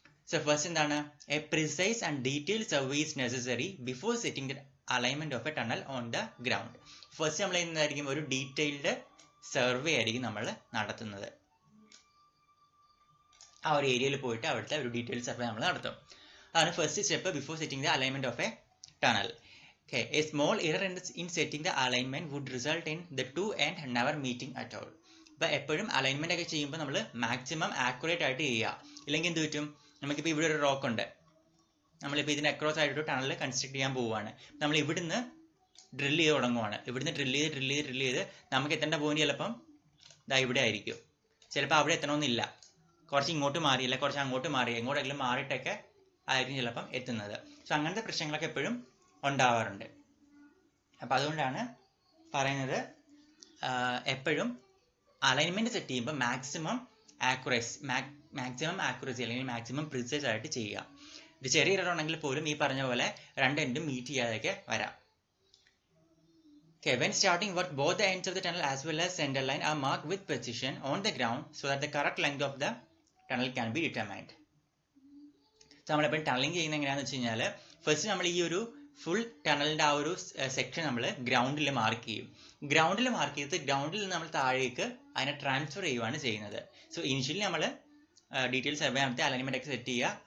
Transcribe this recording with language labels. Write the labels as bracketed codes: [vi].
[en] so first [ml] എന്താണ്, [en] A precise and detailed survey is necessary before setting the alignment of a tunnel on the ground. [ml] First നമ്മൾ എന്തായിരിക്കും, ഒരു detailed survey ആയിരിക്കും നമ്മൾ നടത്തുന്നത്. ആ ഒരു ഏരിയയിൽ പോയിട്ട് അവിടുത്തെ ഒരു ഡീറ്റെയിൽ സർവേ നമ്മൾ നടത്തും. അതാണ് first step [en] Before setting the alignment of a tunnel. Okay, a small error in setting the alignment would result in the two end never meeting at all. [ml] അപ്പോൾ എപ്പോഴും അലൈൻമെന്റ് ഒക്കെ ചെയ്യുമ്പോൾ നമ്മൾ മാക്സിമം ആക്യുറേറ്റ് ആയിട്ട് ചെയ്യുക. ഇല്ലെങ്കിൽ എന്ത് പറ്റും, നമുക്കിപ്പോൾ ഇവിടെ ഒരു റോക്ക് ഉണ്ട്, നമ്മളിപ്പോൾ ഇതിന് അക്രോസ് ആയിട്ട് ടണൽ കൺസ്ട്രക്ട് ചെയ്യാൻ പോവുകയാണ്. നമ്മൾ ഇവിടുന്ന് ഡ്രിൽ ചെയ്ത് തുടങ്ങുവാണ്. ഇവിടുന്ന് ഡ്രിൽ ചെയ്ത് നമുക്ക് എത്തേണ്ട പോയിന്റ് ചിലപ്പം ഇതാ ഇവിടെ ആയിരിക്കും, ചിലപ്പോൾ അവിടെ എത്തണമെന്നില്ല, കുറച്ച് ഇങ്ങോട്ട് മാറിയില്ല, കുറച്ച് അങ്ങോട്ട് മാറി, എങ്ങോട്ടെങ്കിലും മാറിയിട്ടൊക്കെ ആയിരിക്കും ചിലപ്പം എത്തുന്നത്. സോ അങ്ങനത്തെ പ്രശ്നങ്ങളൊക്കെ എപ്പോഴും ഉണ്ടാവാറുണ്ട്. അപ്പം അതുകൊണ്ടാണ് പറയുന്നത് എപ്പോഴും അലൈൻമെന്റ് സെറ്റ് ചെയ്യുമ്പോൾ മാക്സിമം ആക്യുറസി അല്ലെങ്കിൽ മാക്സിമം പ്രിസൈസ് ആയിട്ട് ചെയ്യുക. ഒരു ചെറിയ എറർ ഉണ്ടെങ്കിൽ പോലും ഈ പറഞ്ഞ പോലെ രണ്ട് എൻഡും മീറ്റ് ചെയ്യാതെയൊക്കെ വരാം. [en] Okay, when starting work, both the ends of the tunnel as well as center line are marked with precision on the ground so that the correct length of the tunnel can be determined. [ml] So നമ്മളിപ്പോൾ tunnelling ചെയ്യുന്നത് എങ്ങനെയാണെന്ന് വെച്ച് കഴിഞ്ഞാൽ first നമ്മൾ ഈ ഒരു full ടണലിൻ്റെ ആ ഒരു സെക്ഷൻ നമ്മൾ ഗ്രൗണ്ടിൽ മാർക്ക് ചെയ്യും. ഗ്രൗണ്ടിൽ മാർക്ക് ചെയ്തിട്ട് ഗ്രൗണ്ടിൽ നിന്ന് നമ്മൾ താഴേക്ക് അതിനെ ട്രാൻസ്ഫർ ചെയ്യുകയാണ് ചെയ്യുന്നത്. സോ ഇനിഷ്യലി നമ്മൾ ഡീറ്റെയിൽ സർവേ നടത്തി അലൈൻമെന്റ് ഒക്കെ സെറ്റ് ചെയ്യുക.